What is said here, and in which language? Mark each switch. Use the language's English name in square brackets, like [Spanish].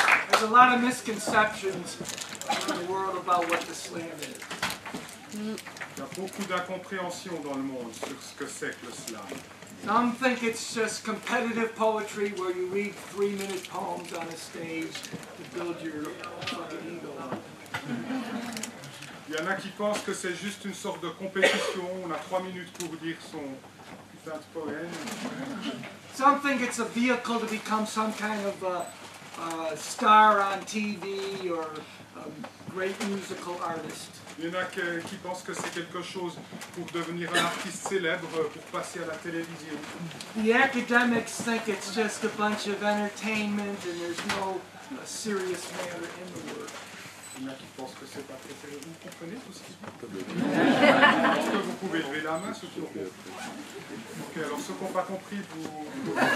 [English] There's a lot of misconceptions in the world about what the slam is. [French] Il y a beaucoup d'incompréhension dans le monde sur ce que c'est que le slam. [English] Some think it's just competitive poetry where you read 3-minute poems on a stage to build your fucking ego up. [French] Il y en a qui pensent que c'est juste une sorte de compétition, on a 3 minutes pour dire son putain de poème. [English] Some think it's a vehicle to become some kind of star on TV or a great musical artist. [French] Il y en a qui pensent que c'est quelque chose pour devenir un artiste célèbre, pour passer à la télévision. [English] The academics think it's just a bunch of entertainment and there's no serious matter in the work. [French] Il y en a qui pensent que c'est pas très sérieux. Vous comprenez tout ce qu'ils disent? Est-ce que vous pouvez lever la main, ceux qui ont compris? Ok, alors ceux qui n'ont pas compris, vous...